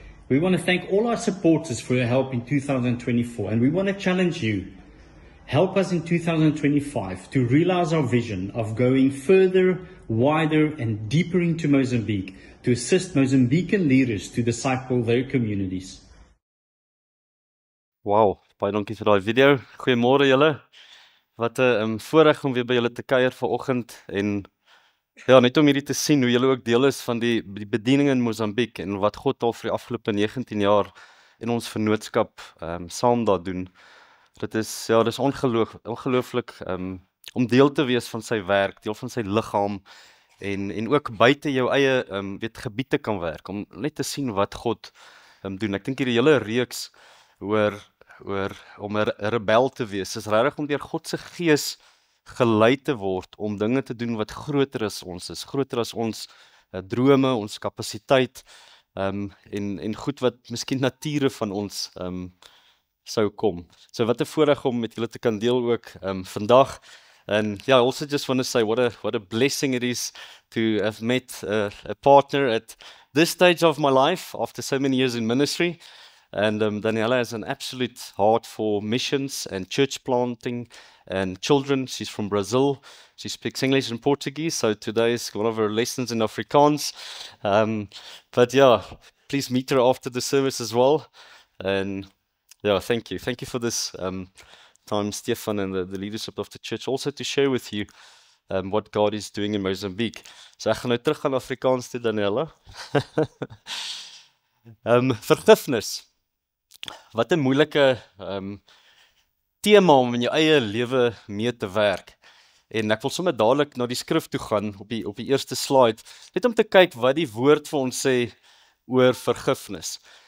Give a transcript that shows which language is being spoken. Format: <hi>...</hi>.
<en>We want to thank all our supporters for your help in 2024, and we want to challenge you. Help us in 2025 to realize our vision of going further, wider, and deeper into Mozambique to assist Mozambican leaders to disciple their communities.</en> <af>Wow, baie dankie vir daai video. Goeiemôre julle. Wat 'n voorreg om weer by julle te kuier vanoggend en ja, net om hierdie te sien hoe julle ook deel is van die bediening in Mozambiek en wat God al vir die afgelope 19 jaar in ons vennootskap saam daar doen. Dit is ja, dis ongelooflik om deel te wees van sy werk, deel van sy liggaam en ook buite jou eie gebied te kan werk om net te sien wat God doen. Ek dink hierdie hele reeks oor om 'n rebel te wees, is regtig om deur God se gees gelei te word om dinge te doen wat groter as ons is, groter as ons drome, ons kapasiteit en goed wat miskien nature van ons sou kom. So wat 'n voorreg om met julle te kan deel ook vandag.</af> <en>And yeah, I also just want to say what a blessing it is to have met a partner at this stage of my life after so many years in ministry. And Daniela has an absolute heart for missions and church planting and children. She's from Brazil. She speaks English and Portuguese, so today is one of her lessons in Afrikaans. But yeah, please meet her after the service as well. And yeah, thank you. Thank you for this time, Stefan, and the leadership of the church, also to share with you what God is doing in Mozambique.</en> <af>So ek gaan nou terug aan Afrikaans toe, Daniela. Vergifnis. Wat 'n moeilike tema om in jou eie lewe mee te werk. En ek wil sommer dadelik na die skrif toe gaan op die eerste slide, net om te kyk wat die woord vir ons sê oor vergifnis.</af>